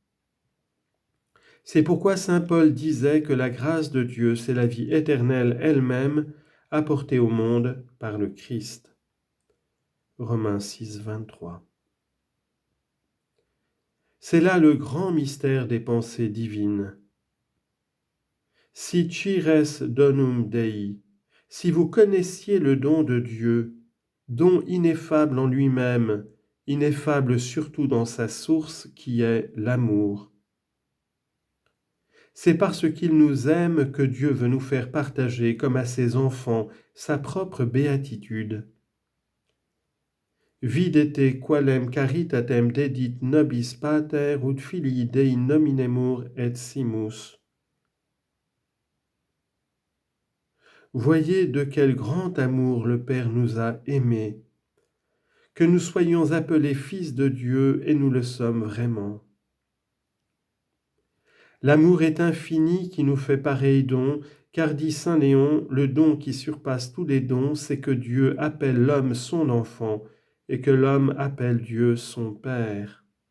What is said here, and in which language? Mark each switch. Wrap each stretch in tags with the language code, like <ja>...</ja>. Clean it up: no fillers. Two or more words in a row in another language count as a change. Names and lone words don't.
<fr>C'est pourquoi saint Paul disait que la grâce de Dieu, c'est la vie éternelle elle-même, apportée au monde par le Christ. Romains 6, 23. C'est là le grand mystère des pensées divines.</fr> <la>Si cires donum Dei,</la> <fr>si vous connaissiez le don de Dieu, don ineffable en lui-même, ineffable surtout dans sa source qui est l'amour. C'est parce qu'il nous aime que Dieu veut nous faire partager, comme à ses enfants, sa propre béatitude.</fr> <la>Videte qualem caritatem dedit nobis pater ut filii Dei nominemur et simus.</la> <fr>Voyez de quel grand amour le Père nous a aimés, que nous soyons appelés fils de Dieu et nous le sommes vraiment. L'amour est infini qui nous fait pareil don, car dit saint Léon, le don qui surpasse tous les dons, c'est que Dieu appelle l'homme son enfant et que l'homme appelle Dieu son Père.</fr>